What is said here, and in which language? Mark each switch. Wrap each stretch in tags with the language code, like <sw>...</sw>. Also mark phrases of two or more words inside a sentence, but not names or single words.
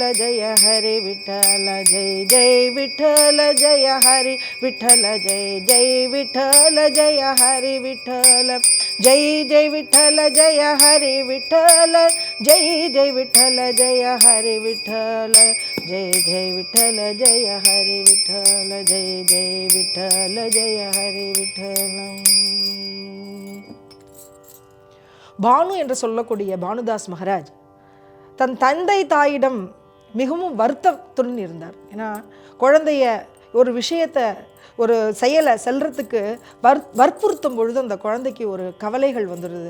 <mr>जय हरी विठ्ठल जय जय विठ्ठल जय हरी विठ्ठल जय जय विठ्ठल जय हरी विठ्ठल जय जय विठ्ठल जय हरी विठ्ठल जय जय विठ्ठल जय हरी विठ्ठल जय जय विठ्ठल जय हरी विठ्ठल जय जय विठ्ठल जय हरी विठ्ठल.</mr> <ta>பானு என்று சொல்லக்கூடிய பானுதாஸ் மகாராஜ் தன் தந்தை தாயிடம் மிகவும் வருத்தத்துடன் இருந்தார். ஏன்னா குழந்தைய ஒரு விஷயத்தை ஒரு செயலை செல்றதுக்கு வற்புறுத்தும் பொழுது அந்த குழந்தைக்கு ஒரு கவலைகள் வந்துடுது.</ta>